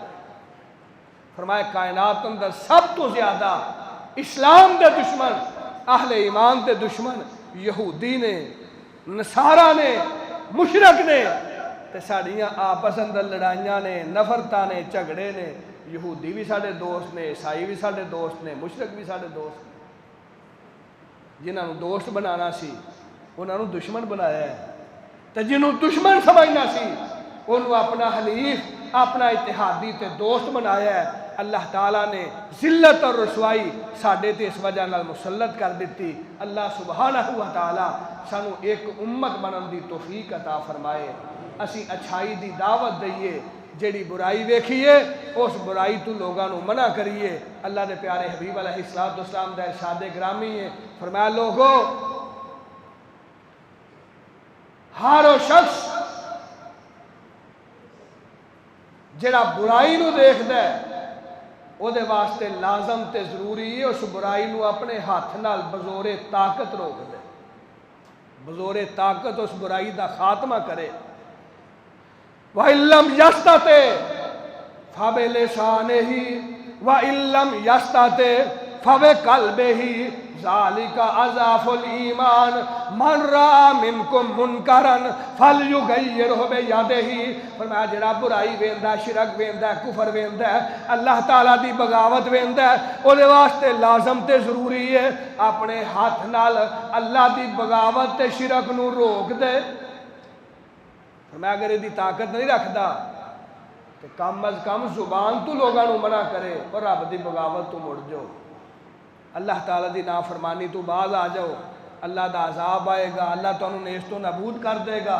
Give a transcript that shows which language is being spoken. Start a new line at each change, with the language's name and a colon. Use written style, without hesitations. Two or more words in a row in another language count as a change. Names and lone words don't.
Punjabi: فرمایا کائنات اندر سب تو زیادہ اسلام دے دشمن، اہل ایمان دے دشمن یہودی نے، نصارہ نے، مشرک نے، تے ساڑیاں آپس اندر لڑائیاں نے، نفرتاں نے، جھگڑے نے۔ یہودی بھی ساڑے دوست نے، عیسائی بھی ساڑے دوست نے، مشرک بھی ساڑے دوست نے۔ جنہاں نو دوست بنانا سی انہاں نو دشمن بنایا ہے، تے جنہوں دشمن سمجھنا سی انہوں اپنا حلیف، اپنا اتحادی تے دوست بنایا ہے۔ اللہ تعالیٰ نے ذلت اور رسوائی ساڈے تے اس وجہ نال مسلط کر دیتی۔ اللہ سبحانہ و تعالیٰ سانو ایک امت بنن دی توفیق عطا فرمائے، اسی اچھائی دی دعوت دئیے، جیڑی برائی ویکھیے اس برائی تو لوگاں نو منع کریے۔ اللہ دے پیارے حبیب
Arabic: علیہ السلام
Punjabi: دا ارشاد گرامی ہے، فرمایا لوگو ہر وہ شخص جڑا برائی نو دیکھدا ہے او دے واسطے لازم تے ضروری ہے اس برائی نو اپنے ہاتھ نال بزور طاقت روک دے، بزور طاقت اس برائی دا خاتمہ کرے۔
Arabic: وَإِن لَّمْ يَسْتَطِعْ فَبِلِسَانِهِ وَإِن لَّمْ يَسْتَطِعْ فَبِقَلْبِهِ ذَلِكَ أَضْعَفُ الْإِيمَانِ مَن رَّأَىٰ مِنكُم مُنكَرًا فَلْيُغَيِّرْهُ بِيَدِهِ۔
Punjabi: فرمایا جڑا برائی ویندا ہے، شرک ویندا ہے، کفر ویندا ہے، اللہ تعالیٰ دی بغاوت ویندا ہے، او دے واسطے لازم تے ضروری ہے اپنے ہاتھ نال اللہ دی بغاوت تے شرک نو روک دے۔ فرمایا اگر یہ طاقت نہیں رکھدا تو کم از کم زبان تو لوگاں نو منع کرے اور رب دی بغاوت تو مڑ جاؤ، اللہ تعالیٰ دی نافرمانی تو باز آ جاؤ، اللہ دا عذاب آئے گا، اللہ تو انہوں نیست و نابود کر دے گا۔